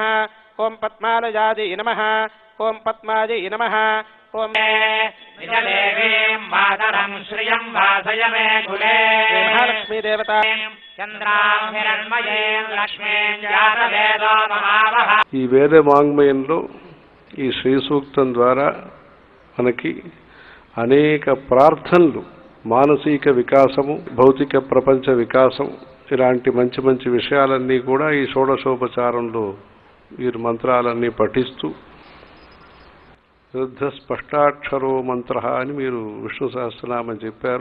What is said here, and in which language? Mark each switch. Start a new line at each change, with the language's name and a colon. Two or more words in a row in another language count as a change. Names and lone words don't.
Sanskrit: ओं पद्मालयायै नमः। ओं पद्मायै नमः। ओम निजदेवीं मातरं श्रियं वासय मे कुले। महालक्ष्मी देवता चंद्रां हिरण्मयीं लक्ष्मीं जातवेदो ममावह।
Telugu: ఈ వేద వాంగ్మయంలో ఈ శ్రీ సూక్తం ద్వారా మనకి అనేక ప్రార్థనలు, మానసిక వికాసము, భౌతిక ప్రపంచ వికాసం, ఇలాంటి మంచి మంచి విషయాలన్నీ కూడా ఈ షోడశోపచారంలో వీరు మంత్రాలన్నీ పఠిస్తూ
Sanskrit: శుద్ధ స్పష్టాక్షరో మంత్ర
Telugu: అని మీరు విష్ణు సహస్రనామం చెప్పారు.